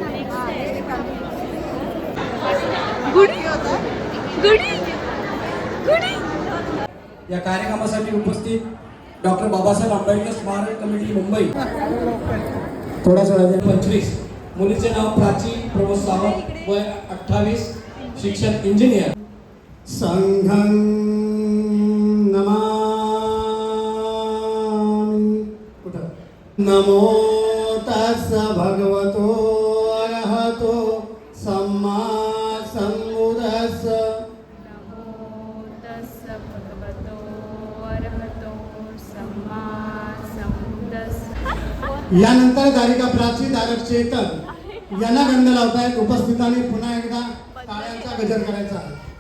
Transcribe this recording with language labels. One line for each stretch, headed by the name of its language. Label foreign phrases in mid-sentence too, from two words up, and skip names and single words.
Marathi: गुडी गुडी गुडी. या कार्यक्रमासाठी उपस्थित डॉक्टर बाबासाहेब आंबेडकर स्मारक कमिटी मुंबई. थोडासा 25. मुलीचे नाव प्राची प्रमोद सावंत, वय 28, शिक्षण इंजिनियर.
Pali: संघं नमामि.
Marathi: कुठं?
Pali: नमो तस्स भगवतो अरहतो सम्मा संबुद्धस्स.
Marathi: यानंतर दारिका प्राची दारक चेतन यांना गंध लावतायत. उपस्थितांनी पुन्हा एकदा टाळ्यांचा गजर करायचा आहे.